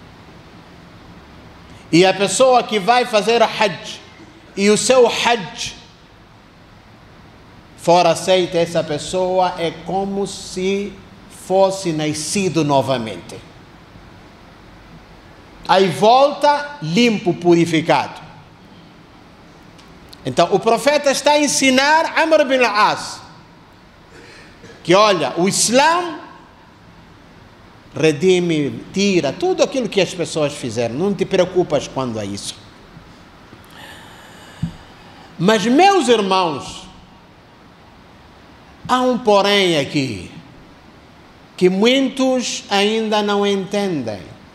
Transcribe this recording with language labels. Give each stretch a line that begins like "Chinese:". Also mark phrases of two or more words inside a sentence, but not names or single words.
Portuguese: E a pessoa que vai fazer Hajj e o seu Hajj for aceito, essa pessoa é como se fosse nascido novamente. Aí volta limpo, purificado. Então o profeta está a ensinar Amr bin al-As que olha, o Islã redime, tira tudo aquilo que as pessoas fizeram. Não te preocupas quando é isso. Mas, meus irmãos, há um porém aqui, que muitos ainda não entendem.